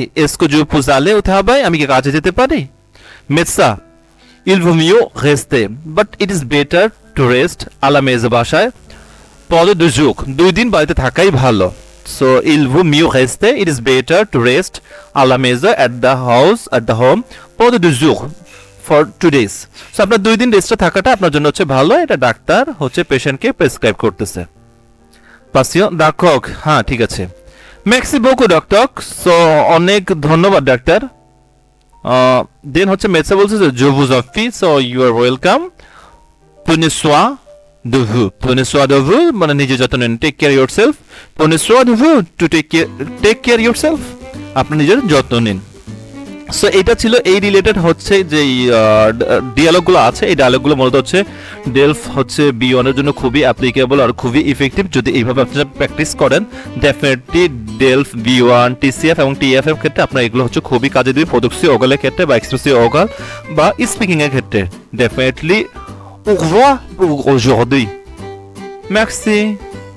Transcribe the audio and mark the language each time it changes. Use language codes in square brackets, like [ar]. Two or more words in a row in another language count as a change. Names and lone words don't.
[fr] Est-ce que je peux aller au travail? [bn] আমি কি কাজে যেতে পারি? [fr] Médecin, il vaut mieux rester, [en] but it is better to rest [fr] à la maison, বাসায় pendant 2 jours, [bn] 2 দিন বাড়িতে থাকাই ভালো। [fr] So il vaut mieux rester, [en] it is better to rest [fr] à la maison, [en] at the house, at the home [fr] pendant 2 jours, [en] for 2 days. [bn] So আপনার 2 দিন রেস্টে থাকাটা আপনার জন্য হচ্ছে ভালো, এটা ডাক্তার হচ্ছে পেশেন্টকে প্রেসক্রাইব করতেছে। [fr] Patient, d'accord, [bn] হ্যাঁ ঠিক আছে। [fr] Merci beaucoup docteur, [bn] so অনেক ধন্যবাদ ডাক্তার। দেন হচ্ছে মেডসা বলছে যে [fr] je vous en prie, [en] so you are welcome, [fr] prenez soin de vous, prenez soin de vous [bn] মানে নিজের যত্ন নিন, [en] take care yourself, [fr] prenez soin de vous, [en] to take care yourself, [bn] আপনি নিজের যত্ন নিন। সো এটা ছিল এই রিলেটেড হচ্ছে যে ডিয়ালগগুলো আছে, এই ডায়ালগগুলো মূলত হচ্ছে ডেলফ হচ্ছে B1 এর জন্য খুবই অ্যাপ্লিকেবল আর খুবই ইফেক্টিভ। যদি এইভাবে আপনারা প্র্যাকটিস করেন ডেফিনেটলি ডেলফ B1 TCF এবং TF এর ক্ষেত্রে আপনার এগুলো হচ্ছে খুবই কাজে দিবে, প্রোডাক্সিভ ওগালের ক্ষেত্রে বা এক্সপ্রেসিভ ওগাল বা স্পিকিং এর ক্ষেত্রে। [fr] ডেফিনেটলি au revoir pour aujourd'hui. Merci.